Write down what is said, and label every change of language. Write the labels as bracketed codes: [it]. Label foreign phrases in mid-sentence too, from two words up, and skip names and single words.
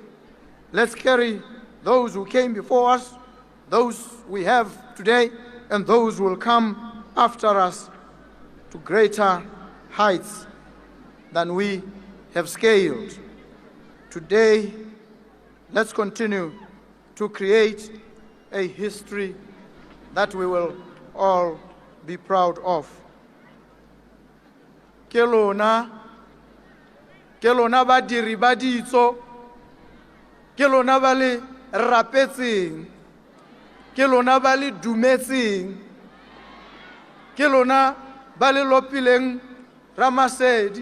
[en] Let's carry those who came before us, those we have today, and those who will come after us to greater heights than we have scaled. Today, let's continue to create a history that we will all be proud of. [tn] Kelona badiri ba ditso, kelona ba le rapetseng, kelona ba le dumetseng, kelona ba le lopileng Ramasedi